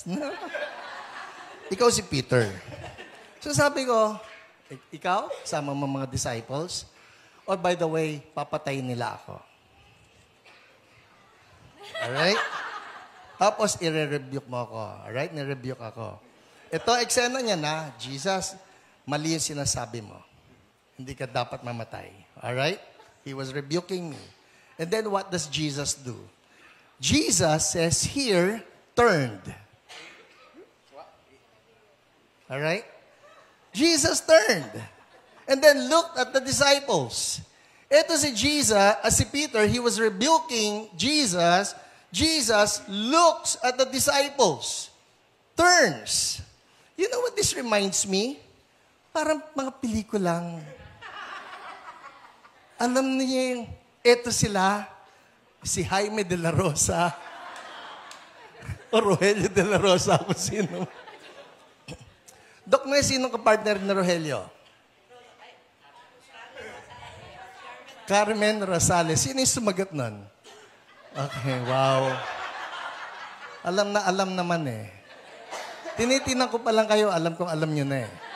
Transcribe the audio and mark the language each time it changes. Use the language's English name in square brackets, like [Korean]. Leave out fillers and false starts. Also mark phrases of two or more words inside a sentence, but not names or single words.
[Filipino] Ikaw si Peter. So sabi ko, ikaw, sama mo mga disciples, [English] or by the way, [Filipino] papatayin nila ako. Alright? Tapos, i-rebuke mo ako. Alright? Ni-rebuke ako. Ito, eksena niya na, Jesus, mali yung sinasabi mo. Hindi ka dapat mamatay. [English] Alright? He was rebuking me. And then what does Jesus do? Jesus says here, turned. All right? Jesus turned. And then looked at the disciples. [Filipino] Ito si Jesus, si Peter, [English] he was rebuking Jesus. Jesus looks at the disciples. Turns. You know what this reminds me? [Filipino] Parang mga pelikulang. Alam niyo yung, eto sila, si Jaime de la Rosa, o Rogelio de la Rosa, kung sino. Dok, na sinong kapartner ni Rogelio? Carmen Rosales. Sino yung sumagot nun? Okay, wow. Alam naman eh. Tinitinan ko pa lang kayo, alam kong alam nyo na eh.